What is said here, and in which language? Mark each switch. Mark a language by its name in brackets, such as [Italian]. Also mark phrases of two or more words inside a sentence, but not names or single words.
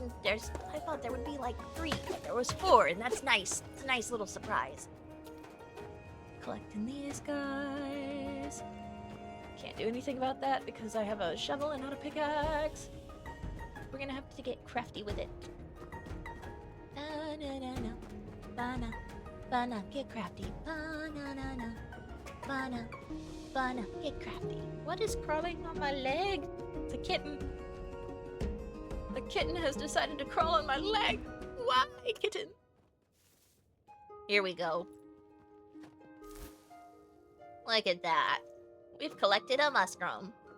[English] I thought there would be like 3, but there was 4, and that's nice. It's a nice little surprise. Collecting these guys. Can't do anything about that because I have a shovel and not a pickaxe. We're gonna have to get crafty with it. Ba-na-na-na. Ba-na. Ba-na. Get crafty. Ba-na-na-na. Ba-na. Ba-na. Get crafty. What is crawling on my leg? It's a kitten. The kitten has decided to crawl on my leg. Why, kitten? Here we go. Look at that. We've collected a mushroom.